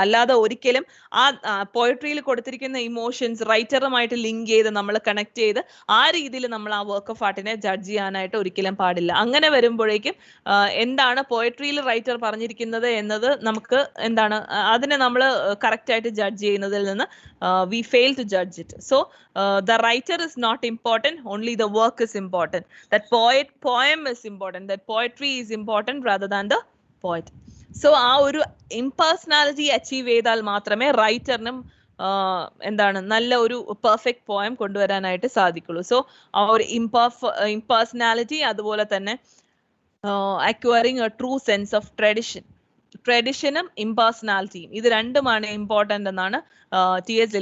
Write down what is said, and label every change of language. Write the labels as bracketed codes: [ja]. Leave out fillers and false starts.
[ml] അല്ലാതെ ഒരിക്കലും ആ പോയട്രിയിൽ കൊടുത്തിരിക്കുന്ന ഇമോഷൻസ് റൈറ്ററുമായിട്ട് ലിങ്ക് ചെയ്ത് നമ്മൾ കണക്ട് ചെയ്ത് ആ രീതിയിൽ നമ്മൾ ആ വർക്ക് ഓഫ് ആർട്ടിനെ ജഡ്ജ് ചെയ്യാനായിട്ട് ഒരിക്കലും പാടില്ല. അങ്ങനെ വരുമ്പോഴേക്കും എന്താണ് പോയട്രിയിൽ റൈറ്റർ പറഞ്ഞിരിക്കുന്നത് എന്നത് നമുക്ക് എന്താണ് അതിനെ നമ്മൾ കറക്റ്റ് ആയിട്ട് ജഡ്ജ് ചെയ്യുന്നതിൽ നിന്ന് [en] we fail to judge it. So the writer is not important, only the work is important. That poem is important, that poetry is important rather than the poet. [ml] So ആ ഒരു impersonality achieve ചെയ്താൽ മാത്രമേ റൈറ്ററിനും എന്താണ് നല്ല ഒരു perfect poem കൊണ്ടുവരാനായിട്ട് സാധിക്കുള്ളൂ. So ആ ഒരു impersonality അതുപോലെ തന്നെ [en] acquiring a true sense of tradition, [ml] ട്രഡിഷനും ഇംപേഴ്സണാലിറ്റിയും ഇത് രണ്ടുമാണ് ഇമ്പോർട്ടന്റ് എന്നാണ് ടി.എസ്.